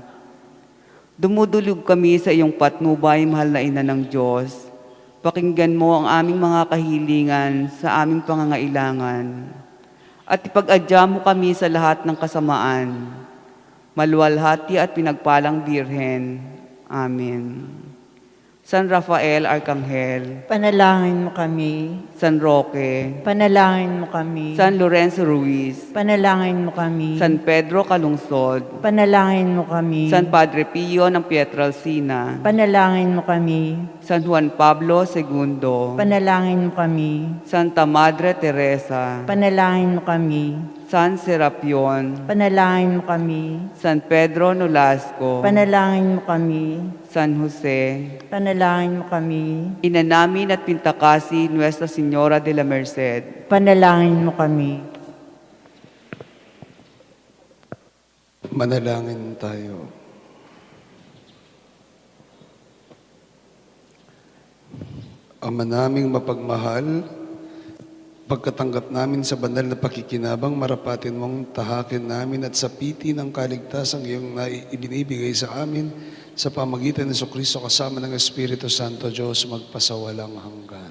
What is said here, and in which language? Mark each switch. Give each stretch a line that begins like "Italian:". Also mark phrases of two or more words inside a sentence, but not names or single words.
Filipino: Dumudulog kami sa iyong patnubay, mahal na Ina ng Diyos. Pakinggan mo ang aming mga kahilingan sa aming pangangailangan. At ipag-adya mo kami sa lahat ng kasamaan. Maluwalhati at pinagpalang Birhen. Amen. San Rafael Arcangel, Panalangin mo kami. San Roque, Panalangin mo kami. San Lorenzo Ruiz, Panalangin mo kami. San Pedro Calungsod, Panalangin mo kami. San Padre Pio ng Pietralcina, Panalangin mo kami. San Juan Pablo II, Panalangin mo kami. Santa Madre Teresa, Panalangin mo kami. San Serapion, Panalangin mo kami. San Pedro Nolasco, Panalangin mo kami. San Jose, Panalangin mo kami. Ina namin at Pintakasi Nuestra Señora de la Merced, Panalangin mo kami. Manalangin tayo. Ama naming mapagmahal, pagkatanggap namin sa banal na pakikinabang, marapatin mong tahakin namin at sapiti ng kaligtasang iyong ibinibigay sa amin sa pamagitan ng Jesucristo kasama ng Espiritu Santo Diyos magpasawalang hanggan.